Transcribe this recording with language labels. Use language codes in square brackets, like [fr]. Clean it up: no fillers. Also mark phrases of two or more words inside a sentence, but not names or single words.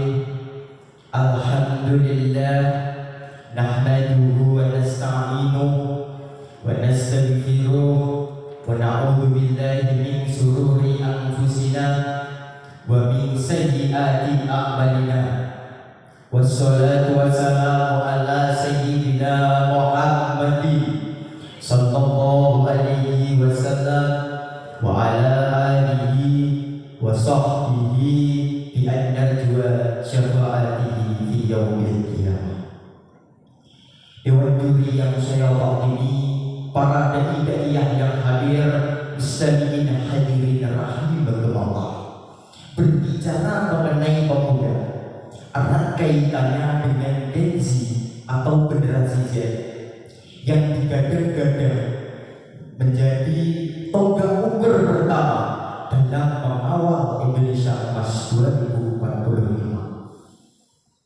[ar] الحمد لله نحمده ونستعينه ونستغفره ونعوذ بالله من شرور أنفسنا ومن سيئات أعمالنا. والصلاة والسلام على سيدنا محمد صلى الله عليه وسلم وعلى آله وصحبه بالنجوى شفاعته في يوم القيامة. [id] Dewan juri yang saya hormati, para dai-daiyah yang hadir, [ar] مستمعين حاضرين رحمكم الله. [id] Berbicara mengenai pemuda, erat kaitannya dengan Gen Z atau generasi Z yang digadang-gadang menjadi tonggak ukur pertama dalam mengawal Indonesia Emas 2045.